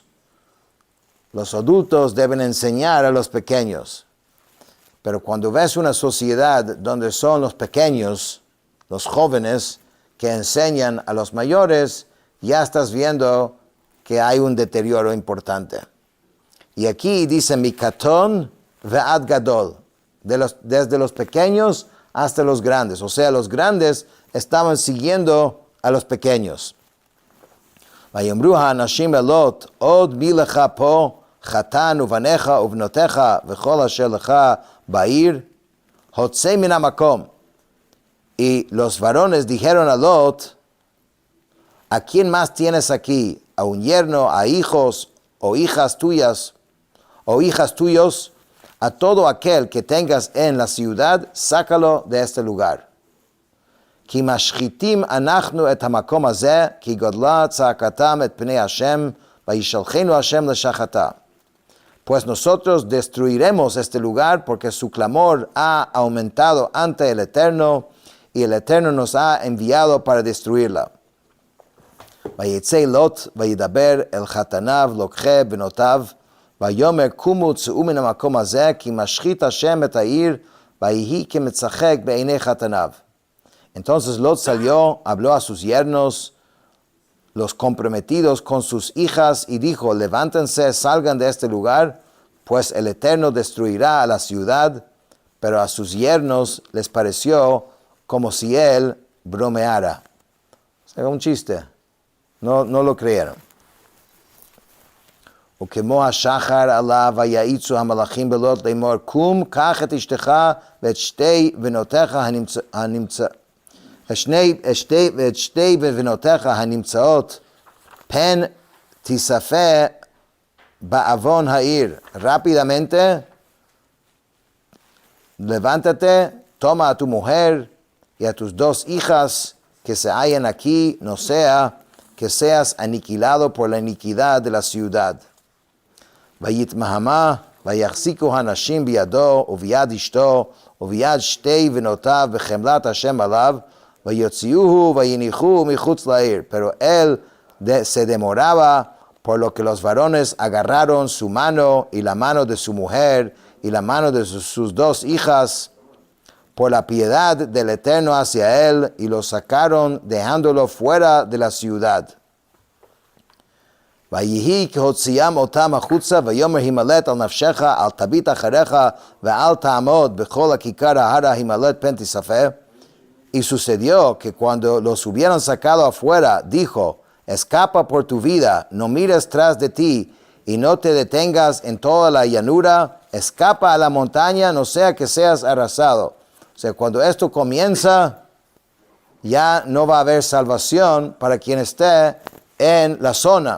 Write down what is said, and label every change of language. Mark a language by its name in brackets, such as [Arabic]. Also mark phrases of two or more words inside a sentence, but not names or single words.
[Spanish] Los adultos deben enseñar a los pequeños. Pero cuando ves una sociedad donde son los pequeños, los jóvenes, que enseñan a los mayores, ya estás viendo que hay un deterioro importante. Y aquí dice [Hebrew] מקטן ועד גדול, [Spanish] desde los pequeños hasta los grandes. O sea, los grandes estaban siguiendo a los pequeños. [Hebrew] ויאמרו האנשים ללוט, עוד מי לך פה, חתן ובניך ובנותיך וכל אשר לך בעיר, הוצא מן המקום. [Spanish] Y los varones dijeron a Lot, ¿a quién más tienes aquí? ¿A un yerno, a hijos o hijas tuyas, o hijas tuyos? A todo aquel que tengas en la ciudad, sácalo de este lugar. [Hebrew] כי משחיתים אנחנו את המקום הזה, כי גודלה צעקתם את פני השם, וישלחנו השם לשחתה. [Spanish] Pues nosotros destruiremos este lugar, porque su clamor ha aumentado ante el Eterno, y el Eterno nos ha enviado para destruirla. [Hebrew] ויצא לוט וידבר אל חתניו לוקחי בנותיו, ויאמר קומו צאו מן המקום הזה, כי משחית השם את העיר, ויהי כמצחק בעיני חתניו. [Spanish] Entonces Lot salió, habló a sus yernos, los comprometidos con sus hijas, y dijo, levántense, salgan de este lugar, pues el Eterno destruirá a la ciudad. Pero a sus yernos les pareció como si él bromeara. O sea, un chiste. No lo creyeron. [Hebrew] וכמו השחר עלה ויעיצו המלאכים בלוט לאמור, קום, קח את אשתך ואת שתי בנותיך ואת שתי בנותיך הנמצאות, פן תיספה בעוון העיר. [Spanish] Rápidamente, levántate, toma a tu mujer y a tus dos hijas que se hallan aquí, no sea que seas aniquilado por la iniquidad de la ciudad. [Hebrew] ויתמהמה, ויחזיקו הנשים בידו וביד אשתו וביד שתי בנותיו בחמלת השם עליו, ויוציאוהו ויניחוהו מחוץ לעיר. [Spanish] Pero él se demoraba, por lo que los varones agarraron su mano y la mano de su mujer y la mano de sus dos hijas, por la piedad del Eterno hacia él, y lo sacaron dejándolo fuera de la ciudad. [Hebrew] ויהי כהוציאם אותם החוצה, ויאמר הימלט על נפשך, אל תביט אחריך, ואל תעמוד בכל הכיכר ההרה הימלט פן תיספה. [Spanish] Y sucedió que cuando los hubieron sacado afuera, dijo, escapa por tu vida, no mires tras de ti, y no te detengas en toda la llanura, escapa a la montaña, no sea que seas arrasado. O sea, cuando esto comienza, ya no va a haber salvación para quien esté en la zona.